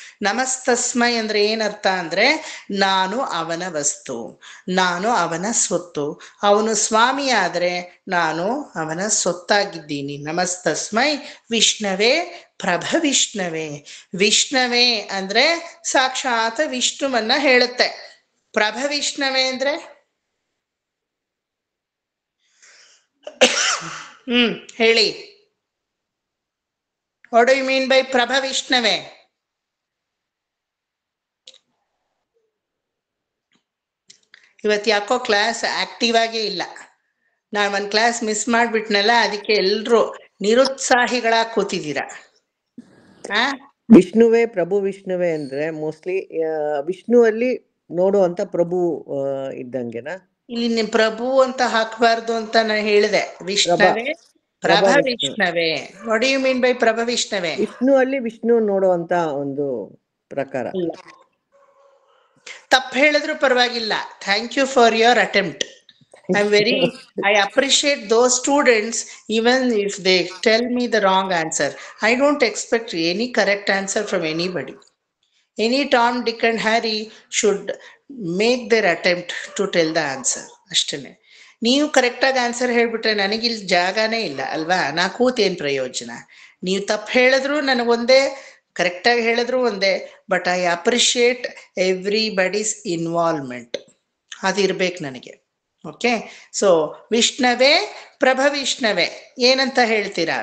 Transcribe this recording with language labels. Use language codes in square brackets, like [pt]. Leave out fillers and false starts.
[kn] ನಮಸ್ತಸ್ಮೈ ಅಂದ್ರೆ ಏನರ್ಥ ಅಂದ್ರೆ ನಾನು ಅವನ ವಸ್ತು, ನಾನು ಅವನ ಸ್ವತ್ತು. ಅವನು ಸ್ವಾಮಿ ಆದ್ರೆ ನಾನು ಅವನ ಸೊತ್ತಾಗಿದ್ದೀನಿ. [sa] ನಮಸ್ತಸ್ಮೈ ವಿಷ್ಣವೇ ಪ್ರಭವಿಷ್ಣವೇ. [kn] ವಿಷ್ಣವೇ ಅಂದ್ರೆ ಸಾಕ್ಷಾತ್ ವಿಷ್ಣುವನ್ನ ಹೇಳುತ್ತೆ. ಪ್ರಭವಿಷ್ಣವೇ ಅಂದ್ರೆ ಹೇಳಿ, [en] what do you mean by [kn] ಪ್ರಭವಿಷ್ಣವೇ? ಇವತ್ತು ಯಾಕೋ ಕ್ಲಾಸ್ ಆಕ್ಟಿವ್ ಆಗೇ ಇಲ್ಲ. ನಾನು ಒಂದು ಕ್ಲಾಸ್ ಮಿಸ್ ಮಾಡ್ಬಿಟ್ನಲ್ಲ, ಅದಕ್ಕೆ ಎಲ್ರು ನಿರುತ್ಸಾಹಿಗಳಾಗಿ ಕೂತಿದ್ದೀರಾ. ವಿಷ್ಣುವೇ ಪ್ರಭು ವಿಷ್ಣುವೇ ಅಂದ್ರೆ ಮೋಸ್ಟ್ಲಿ ವಿಷ್ಣುವಲ್ಲಿ ನೋಡುವಂತ ಪ್ರಭು ಇದ್ದಂಗೆನಾ? ಇಲ್ಲಿ ಪ್ರಭು ಅಂತ ಹಾಕಬಾರ್ದು ಅಂತ ನಾನು ಹೇಳಿದೆ. [en] ವಿಷ್ಣುವೇ ಪ್ರಭ ವಿಷ್ಣವೇ. What do you mean by ಪ್ರಭ ವಿಷ್ಣವೇ? [kn] ವಿಷ್ಣು ಅಲ್ಲಿ ವಿಷ್ಣು ನೋಡುವಂತ ಒಂದು ಪ್ರಕಾರ. ತಪ್ಪು ಹೇಳಿದ್ರು ಪರವಾಗಿಲ್ಲ. [en] Thank you for your attempt. I appreciate those students even if they tell me the wrong answer. I don't expect any correct answer from anybody. Any Tom, Dick and Harry should make their attempt to tell the answer. [kn] ಅಷ್ಟೇ. ನೀವು ಕರೆಕ್ಟಾಗಿ answer ಹೇಳ್ಬಿಟ್ರೆ ನನಗಿಲ್ಲಿ ಜಾಗನೇ ಇಲ್ಲ ಅಲ್ವಾ? ನಾ ಕೂತೇನು ಪ್ರಯೋಜನ? ನೀವು ತಪ್ಪು ಹೇಳಿದ್ರು ನನಗೊಂದೇ, ಕರೆಕ್ಟಾಗಿ ಹೇಳಿದ್ರು ಒಂದೇ. [en] But I appreciate everybody's involvement. [kn] ಅದಿರ್ಬೇಕು ನನಗೆ. ಓಕೆ, ಸೊ ವಿಷ್ಣವೇ ಪ್ರಭವಿಷ್ಣವೇ ಏನಂತ ಹೇಳ್ತೀರಾ?